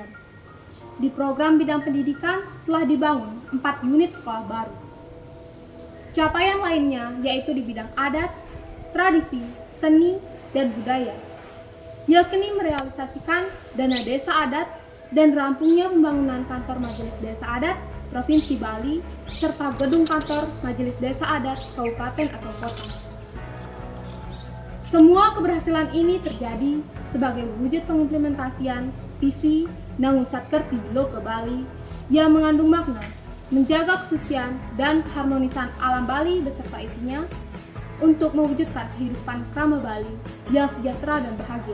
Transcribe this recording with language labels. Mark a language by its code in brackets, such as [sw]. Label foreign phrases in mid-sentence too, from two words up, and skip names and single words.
[id] Di program bidang pendidikan telah dibangun 4 unit sekolah baru. Capaian lainnya yaitu di bidang adat, tradisi, seni, dan budaya, yakni merealisasikan dana desa adat dan rampungnya pembangunan kantor Majelis Desa Adat Provinsi Bali serta gedung kantor Majelis Desa Adat Kabupaten atau Kota. Semua keberhasilan ini terjadi sebagai wujud pengimplementasian visi Nangun Satkerti Loka Bali yang mengandung makna menjaga kesucian dan keharmonisan alam Bali beserta isinya untuk mewujudkan kehidupan Krama Bali yang sejahtera dan bahagia.